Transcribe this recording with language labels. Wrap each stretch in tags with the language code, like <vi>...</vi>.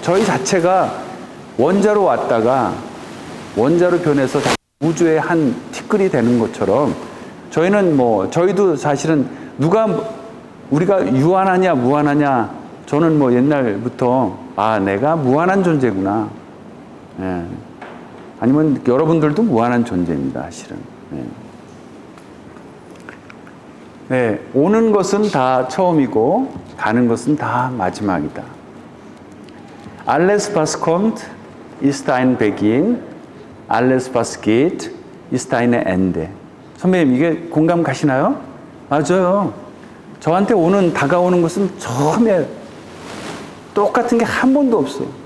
<ko>저희 자체가 원자로 왔다가 원자로 변해서 우주의 한 티끌이 되는 것처럼 저희는 저희도 사실은 우리가 유한하냐 무한하냐 저는 옛날부터 내가 무한한 존재구나. 예. 아니면 여러분들도 무한한 존재입니다, 사실은. 예. 네, 오는 것은 다 처음이고 가는 것은 다 마지막이다.</ko> <de>Alles was kommt ist ein Beginn, alles was geht ist ein Ende.</de> <ko>선배님, 이게 공감 가시나요? 맞아요. 저한테 다가오는 것은 처음에 똑같은 게 한 번도 없어.</ko>